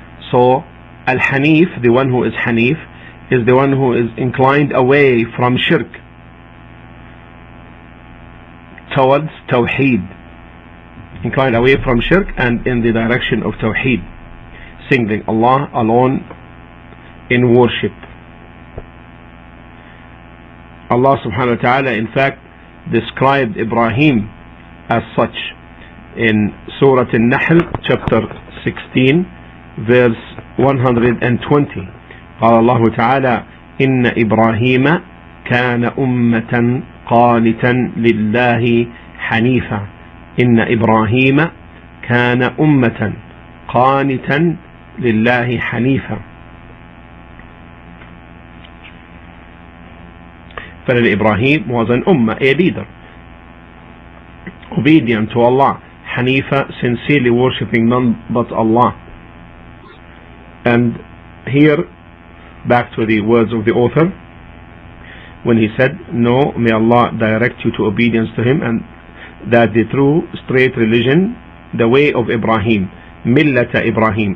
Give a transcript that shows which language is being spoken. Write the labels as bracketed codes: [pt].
[en] So Al-Hanif, the one who is Hanif, is the one who is inclined away from shirk towards Tawheed, inclined away from shirk and in the direction of Tawheed, singling Allah alone in worship. Allah subhanahu wa ta'ala in fact described Ibrahim as such in Surah An-Nahl chapter 16 verse 120. [ar] قال الله تعالى إن إبراهيم كان أمة قانتا لله حنيفا. إن إبراهيم كان أمة قانتا لله حنيفا. [en] Ibrahim was an ummah, a leader, obedient to Allah, Hanifa, sincerely worshipping none but Allah. And here, back to the words of the author, when he said, no, may Allah direct you to obedience to Him, and that the true straight religion, the way of Ibrahim, millata Ibrahim.